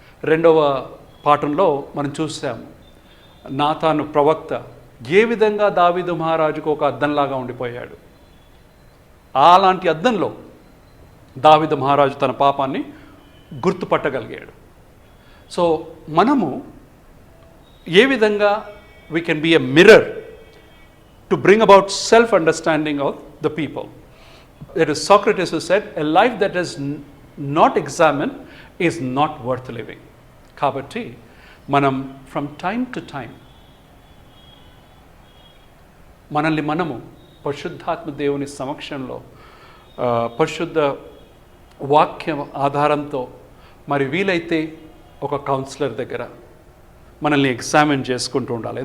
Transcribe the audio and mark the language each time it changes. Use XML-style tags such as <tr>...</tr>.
<te>రెండవ పాఠంలో మనం చూసాము, నాతాను ప్రవక్త ఏ విధంగా దావీదు మహారాజుకు ఒక అద్దంలాగా ఉండిపోయాడు. అలాంటి అద్దంలో దావీదు మహారాజు తన పాపాన్ని గుర్తుపట్టగలిగాడు. సో మనము ఏ విధంగా</te> <en>we can be a mirror to bring about self-understanding of the people. It is Socrates who said, a life that is not examined is not worth living.</en> <te>కాబట్టి మనం</te> <en>from time to time</en> <te>మనల్ని మనము పరిశుద్ధాత్మ దేవుని సమక్షంలో పరిశుద్ధ వాక్యం ఆధారంతో, మరి వీలైతే ఒక కౌన్సిలర్ దగ్గర మనల్ని ఎగ్జామిన్ చేసుకుంటూ ఉండాలి.</te>